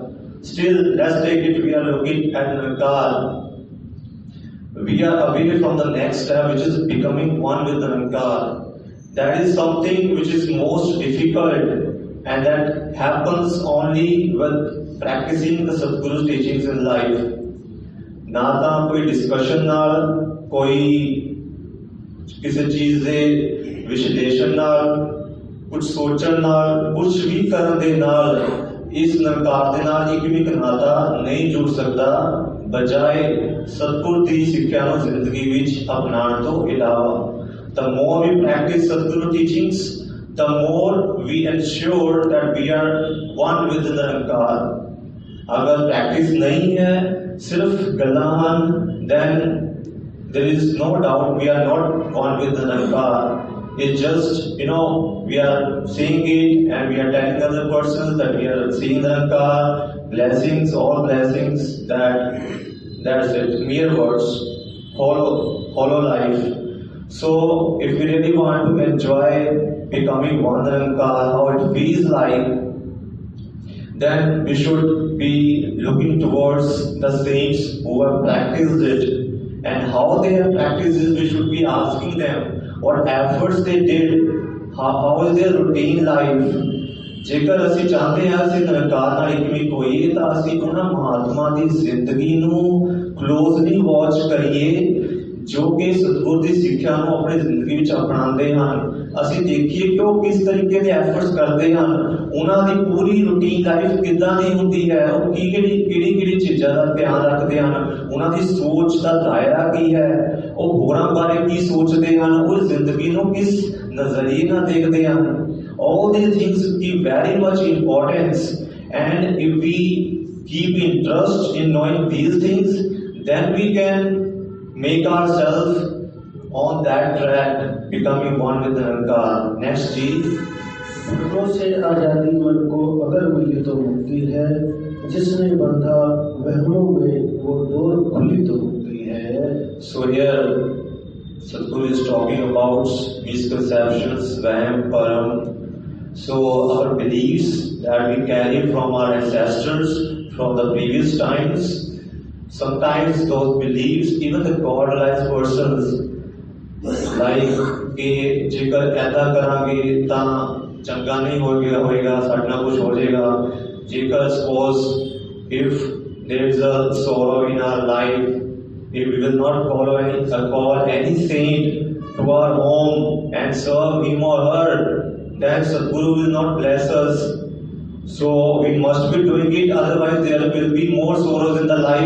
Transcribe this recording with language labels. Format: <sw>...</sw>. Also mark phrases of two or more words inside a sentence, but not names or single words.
<en>Still, let's take it, we are looking at Nirankar. We are away from the next step, which is becoming one with the Nirankar. That is something which is most difficult, and that happens only with practicing the Sadguru's teachings in life.</en> <pa>ਨਾ ਤੋ ਕੋਈ ਡਿਸਕਸ਼ਨ ਨਾਲ, ਕੋਈ ਕਿਸੀ ਚੀਜ਼ ਦੇ ਵਿਸ਼ਲੇਸ਼ਣ ਨਾਲ, ਕੁਛ ਸੋਚਣ ਨਾਲ, ਕੁਛ ਭੀ ਕਰਨ ਦੇ ਨਾਲ ਇਸ ਨਿਰੰਕਾਰ ਦੇ ਨਾਲ ਏਕ ਭੀ ਨਾਤਾ ਨਹੀਂ ਜੁੜ ਸਕਤਾ, ਬਜਾਏ ਸਤਗੁਰੂ ਦੀ ਸਿੱਖਿਆ ਨੂੰ ਜ਼ਿੰਦਗੀ ਵਿਚ ਅਪਣਾਉਣ ਤੋ ਇਲਾਵਾ।</pa> <en>The more we practice Sadguru teachings, the more we ensure that we are one with the Nirankar.</en> <hi>अगर प्रैक्टिस नहीं है, सिर्फ गल्लां,</hi> <en>then there is no doubt we are not one with the Nirankar. It's just, we are seeing it and we are telling other persons that we are seeing the Nirankar, blessings, all blessings, that's it, mere words, hollow life. So, if we really want to enjoy becoming one with the Nirankar, how it feels like, then we should be looking towards the saints who have practiced it, and how they have practiced it. We should be asking them what efforts they did, how is their routine life.</en> <pa>ਜੇਕਰ ਅਸੀਂ ਚਾਹੁੰਦੇ ਹਾਂ ਅਸੀਂ ਨਿਰੰਕਾਰ ਨਾਲ ਇੱਕ ਹੋਈਏ ਤਾਂ ਅਸੀਂ ਉਹਨਾਂ ਮਹਾਤਮਾ ਦੀ ਜ਼ਿੰਦਗੀ ਨੂੰ</pa> <en>closely watch</en> <pa>ਕਰੀਏ ਜੋ ਕਿ ਸਤਿਗੁਰ ਦੀ ਸਿੱਖਿਆ ਨੂੰ ਆਪਣੀ ਜ਼ਿੰਦਗੀ ਵਿੱਚ ਅਪਣਾਉਂਦੇ ਹਨ। ਅਸੀਂ ਦੇਖੀਏ ਕਿ ਉਹ ਕਿਸ ਤਰੀਕੇ ਦੇ ਐਫਰਟਸ ਕਰਦੇ ਹਨ, ਉਹਨਾਂ ਦੀ ਪੂਰੀ</pa> <en>routine life</en> <pa>ਕਿੱਦਾਂ ਦੀ ਹੁੰਦੀ ਹੈ, ਉਹ ਕਿਹੜੀ ਚੀਜ਼ਾਂ ਦਾ ਧਿਆਨ ਰੱਖਦੇ ਹਨ, ਉਹਨਾਂ ਦੀ ਸੋਚ ਦਾ ਦਾਇਰਾ ਕੀ ਹੈ, ਉਹ ਹੋਰਾਂ ਬਾਰੇ ਕੀ ਸੋਚਦੇ ਹਨ, ਉਹ ਜ਼ਿੰਦਗੀ ਨੂੰ ਕਿਸ ਨਜ਼ਰੀਏ ਨਾਲ ਦੇਖਦੇ ਹਨ।</pa> <en>All these things give very much importance, and if we keep interest in knowing these things, then we can make ourselves on that track, becoming one with Nirankar. Next G.</en> <hi>भ्रमों से आजादी मन को अगर मिली तो मुक्ति है, जिसने बंधा वहमों में वो डोर खुली तो मुक्ति है।</hi> <en>So here Sadhguru is talking about misconceptions, vaham, param. So our beliefs that we carry from our ancestors, from the previous times, sometimes those beliefs, even the godlike persons, like</en> <pa>ਕਿ ਜੇਕਰ ਐਸਾ ਕਰਾਂਗੇ ਤਾਂ ਚੰਗਾ ਨਹੀਂ ਹੋਏਗਾ, ਸਾਡੇ ਨਾਲ ਕੁਛ ਹੋ ਜਾਏਗਾ।</pa> <en>जेकर suppose if there is a sorrow in our life, if we will not call any saint to our home and serve him or her, then Sadhguru will not bless us. So we must be doing it, otherwise there will be more sorrows in the life.</en>